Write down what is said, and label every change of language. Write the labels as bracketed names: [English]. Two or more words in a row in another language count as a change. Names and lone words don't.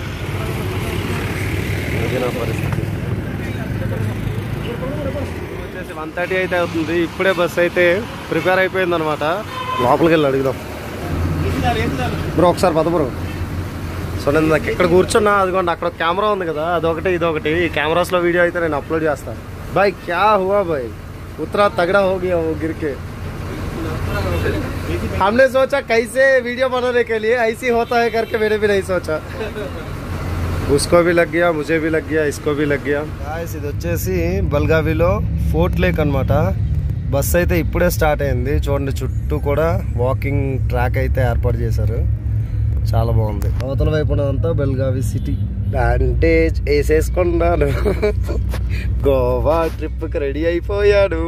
[Telugu] నా పరిస్థితి వచ్చేసి 1:30 అయితే అవుతుంది. ఇప్పుడే బస్ అయితే ప్రిపేర్ అయిపోయింది అనమాట. లోపలికి వెళ్ళి అడుగుదాం బ్రో, ఒకసారి పద బ్రో. సో నేను నాకు ఇక్కడ కూర్చున్నా, అదిగోండి అక్కడ కెమెరా ఉంది కదా, అదొకటి ఇదొకటి. ఈ కెమెరాస్లో వీడియో అయితే నేను అప్లోడ్ చేస్తాను. [Hindi] भाई क्या हुआ भाई, उतरा तगड़ा हो गया वो गिर के. हमने सोचा कैसे वीडियो बनाने के लिए ऐसी होता है करके मैंने भी नहीं सोचा. उसको भी लग गया, मुझे भी लग गया, इसको भी लग गया. [Telugu] ఇది వచ్చేసి బల్గావిలో ఫోర్ట్ లేక్ అనమాట. బస్ అయితే ఇప్పుడే స్టార్ట్ అయింది. చూడండి చుట్టూ కూడా వాకింగ్ ట్రాక్ అయితే ఏర్పాటు చేశారు. చాలా బాగుంది. అవతల వైపు అంతా బెల్గావి సిటీ. బ్యాండేజ్ వేసేసుకున్నాను. గోవా ట్రిప్ కి రెడీ అయిపోయాడు.